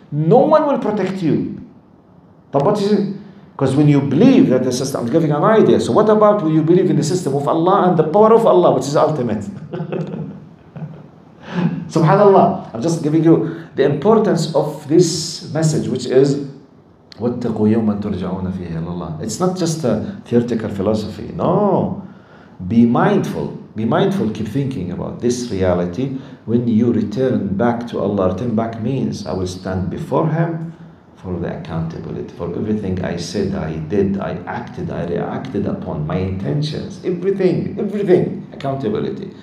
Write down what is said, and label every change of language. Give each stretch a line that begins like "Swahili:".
English: No one will protect you. But what is it? Because when you believe that the system, I'm giving an idea. So what about when you believe in the system of Allah and the power of Allah, which is ultimate? Subhanallah. I'm just giving you the importance of this message, which is
Arabic: واتقوا يوما ترجعون فيه إلى الله.
English: It's not just a theoretical philosophy. No. Be mindful. Be mindful. Keep thinking about this reality. When you return back to Allah, return back means I will stand before Him for the accountability. For everything I said, I did, I acted, I reacted upon, my intentions, everything, accountability.